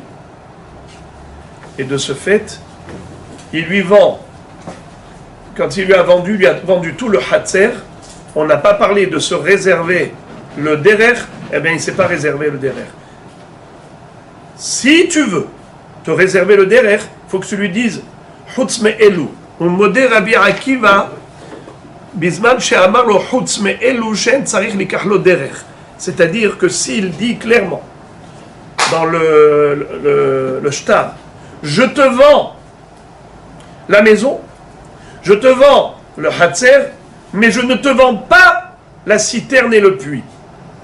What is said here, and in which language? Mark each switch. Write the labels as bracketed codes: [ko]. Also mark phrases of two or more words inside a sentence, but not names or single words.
[fr] Et de ce fait, il lui vend, quand il lui a vendu tout le hatser, on n'a pas parlé de se réserver le derer, eh bien il ne s'est pas réservé le derer. Si tu veux te réserver le derer, il faut que tu lui dises [he] חוץ מאלו. ומודה רבי עקיבא בזמן שאמר לו חוץ מאלו שאין צריך לקח לו דרך. [fr] C'est-à-dire que s'il dit clairement dans le shtar, je te vends la maison, je te vends le hatser, mais je ne te vends pas la citerne et le puits.